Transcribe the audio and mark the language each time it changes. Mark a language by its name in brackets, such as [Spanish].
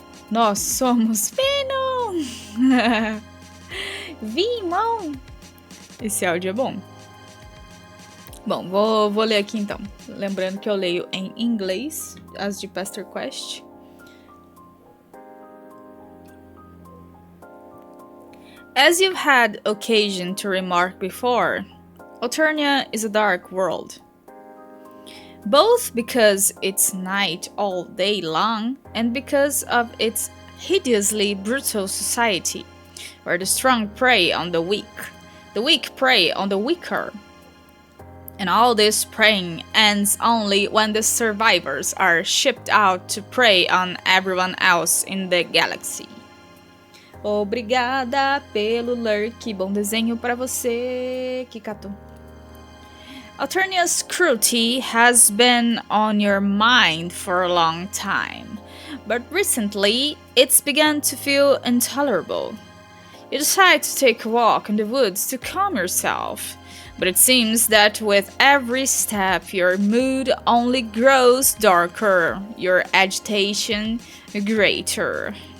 [Portuguese] Nós somos Venom! Vimão! Esse áudio é bom. Bom, vou ler aqui então. Lembrando que eu leio em inglês, as de Pesterquest. [English] As you've had occasion to remark before, Alternia is a dark world. Both because it's night all day long, and because of its hideously brutal society, where the strong prey on the weak prey on the weaker. And all this preying ends only when the survivors are shipped out to prey on everyone else in the galaxy. [Portuguese] Obrigada pelo lurk. Bom desenho pra você, Kikato. [English] Alternia's cruelty has been on your mind for a long time, but recently it's begun to feel intolerable. You decide to take a walk in the woods to calm yourself, but it seems that with every step your mood only grows darker, your agitation greater.